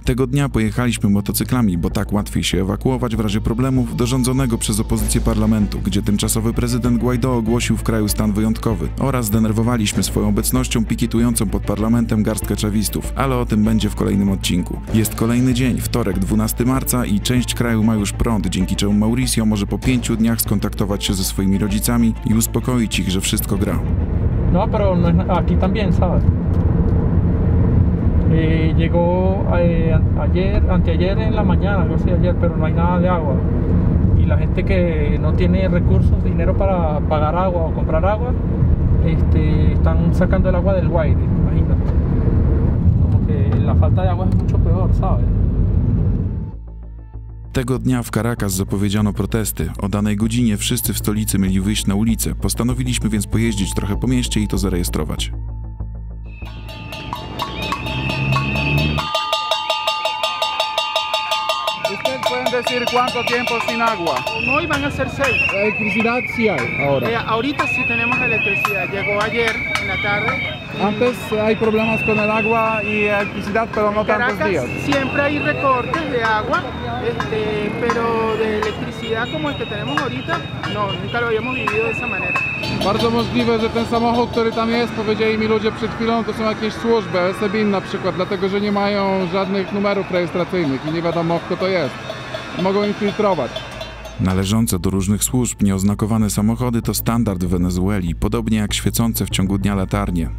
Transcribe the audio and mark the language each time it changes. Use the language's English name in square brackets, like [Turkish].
[Polish] Tego dnia pojechaliśmy motocyklami, bo tak łatwiej się ewakuować w razie problemów do rządzonego przez opozycję parlamentu, gdzie tymczasowy prezydent Guaidó ogłosił w kraju stan wyjątkowy, oraz zdenerwowaliśmy swoją obecnością pikietującą pod parlamentem garstkę czawistów, ale o tym będzie w kolejnym odcinku. Jest kolejny dzień, wtorek 12 marca i część kraju ma już prąd, dzięki czemu Mauricio może po 5 dniach skontaktować się ze swoimi rodzicami i uspokoić ich, że wszystko gra. [Spanish] No, pero no es, aquí también, ¿sabes? Llegó anteayer en la mañana, algo así ayer, pero no hay nada de agua. Y la gente que no tiene recursos, dinero para pagar agua o comprar agua, están sacando el agua del Guaire, imagínate. Como que la falta de agua es mucho peor, ¿sabes? [Polish] Tego dnia w Caracas zapowiedziano protesty. O danej godzinie wszyscy w stolicy mieli wyjść na ulicę. Postanowiliśmy więc pojeździć trochę po mieście i to zarejestrować. [Spanish] ¿Ustedes pueden decir cuánto tiempo sin agua? Hoy van a ser 6. Electricidad sí hay ahora. Ahorita sí tenemos electricidad. Llegó ayer en la tarde. Antes hay problemas con el agua y electricidad, pero no tantos días. Siempre hay recortes de agua, pero de electricidad como el que tenemos ahorita, no, nunca lo habíamos vivido de esa manera. [Polish] Bardzo możliwe, że ten samochód, który tam jest, powiedzieli mi ludzie przed chwilą, to są jakieś służby, SBIN na przykład, dlatego że nie mają żadnych numerów rejestracyjnych i nie wiadomo, kto to jest. Mogą infiltrować. Należące do różnych służb nieoznakowane samochody to standard w Wenezueli, podobnie jak świecące w ciągu dnia latarnie.